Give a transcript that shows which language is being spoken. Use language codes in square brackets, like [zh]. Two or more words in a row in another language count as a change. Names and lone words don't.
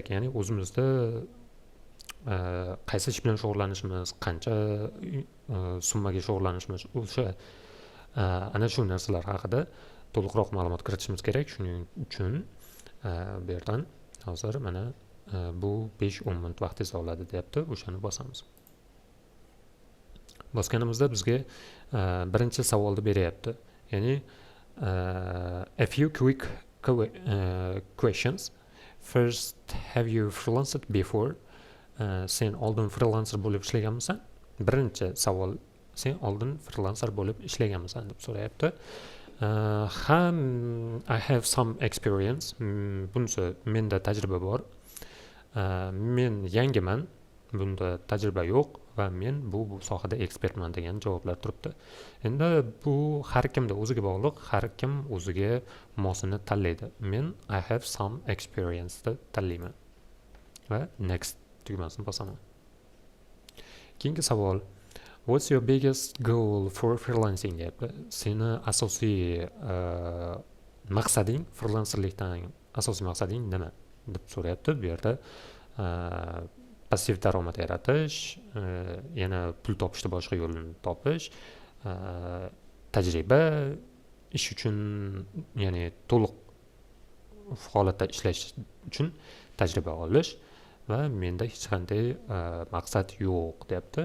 [uz] Ya'ni o'zimizda qaysi ish bilan shug'ullanishimiz, qancha summaga shug'ullanishimiz, o'sha ana shu narsalar haqida to'liqroq ma'lumot kiritishimiz kerak. Shuning uchun bu yerdan hozir mana bu 5-10 minut vaqtingizni oladi deyapti. O'shani bosamiz. Bosganimizda bizga birinchi savolni beryapti. [en] Ya'ni a few quick questions. First, have you freelanced before? [uz] Sen oldin freelancer bo'lib ishlaganmisan? Birinchi savol, sen oldin freelancer bo'lib ishlaganmisan deb so'rayapti. [en] I have some experience. [uz] Bunisi menda tajriba bor. Men yangiman, bunda tajriba yo'q va men bu sohada ekspertman degan javoblar turibdi. Endi bu har kimda o'ziga bog'liq, har kim o'ziga mosini tanlaydi. Men [en] I have some experience [uz] deb tanlayman va next tugmasini bosaman. Keyingi savol, [en] what's your biggest goal for freelancing deyapti. [uz] Seni asosiy maqsading, freelancerlikdan asosiy maqsading nima deb so'rayapti. Bu yerda passiv daromad yaratish, yana pul topishni boshqa yo'lini topish, tajriba, ish uchun, ya'ni to'liq holatda ishlash uchun tajriba olish va menda hech qanday maqsad yo'q deyapti.